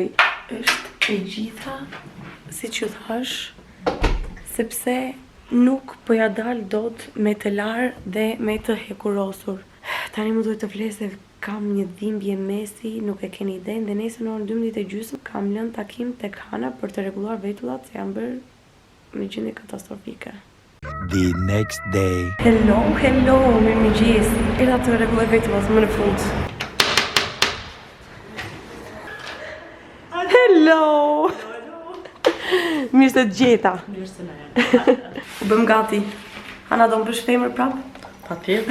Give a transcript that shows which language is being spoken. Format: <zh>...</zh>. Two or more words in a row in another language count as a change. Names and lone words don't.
<sq>Është e gjitha, siç ju thash, sepse nuk po ja dal dot me të larë dhe me të hekurosur. Tani më duhet të fles se kam një dhimbje mesi, nuk e keni idenë, dhe nesër në orën 12:30 kam lënë takim tek Hana për të rregulluar vetullat, se janë bërë në gjendje katastrofike.</sq> <en>The next day. Hello,</en> <sq>mirëmëngjes. Era të rregulloj vetëm më në fund. Hello. Mirë se të gjeta. Mirë se na. U bëm gati. Ana do më bësh femër prap? Patjetër.</sq>